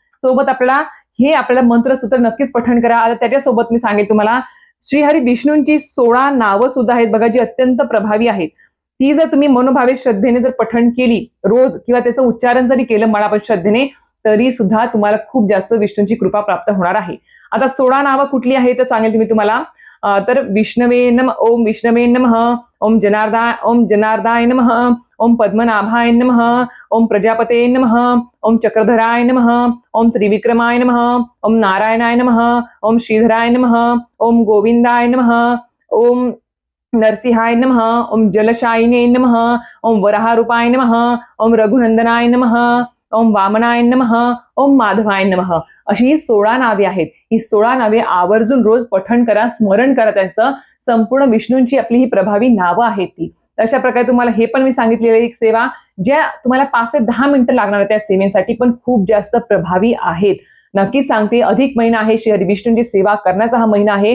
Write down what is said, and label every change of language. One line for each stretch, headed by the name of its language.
Marathi: सोबत आपल्याला मंत्रसूत्र नक्कीच पठण करा. आता त्याच्यासोबत मी सांगेल तुम्हाला श्रीहरी विष्णूंची 16 नावं सुद्धा आहेत बघा, जी अत्यंत प्रभावी आहेत. ती जर तुम्ही मनोभावे श्रद्धेने जर पठण केली रोज, किंवा त्याचं उच्चारण जरी केलं मनापासून श्रद्धेने, तरी सुद्धा तुम्हाला खूप जास्त विष्णूंची कृपा प्राप्त होणार आहे. आता 16 नावं कुठली आहे तर सांगेल तुम्हाला.
Sanskrit: तर विष्णवे नमः, ओम विष्णवे नमः, ओम जनार्दाय नमः, ओम पद्मनाभाय नमः, ओम प्रजापते नमः, ओम चक्रधराय नमः, ओम त्रिविक्रमाय नमः, ओम नारायणाय नमः, ओम श्रीधराय नमः, ओम गोविंदाय नमः, ओम नरसिंहाय नमः, ओम जलशायिने नमः, ओम वराहरूपाय नमः, ओम रघुनंदनाय नमः, ओम वामनाय नमः, ओम माधवाय नमः.
Marathi: अशी ही 16 नावे आहेत. ही 16 नावे आवर्जून रोज पठण करा, स्मरण करा त्यांचं. संपूर्ण विष्णूंची आपली ही प्रभावी नावं आहेत ती. अशा प्रकारे तुम्हाला हे पण मी सांगितलेली एक सेवा ज्या तुम्हाला 5 ते 10 मिनिटं लागणार आहे त्या सेवेसाठी पण खूप जास्त प्रभावी आहेत. नक्कीच सांगते, अधिक महिना आहे, श्री विष्णूंची सेवा करण्याचा हा महिना आहे.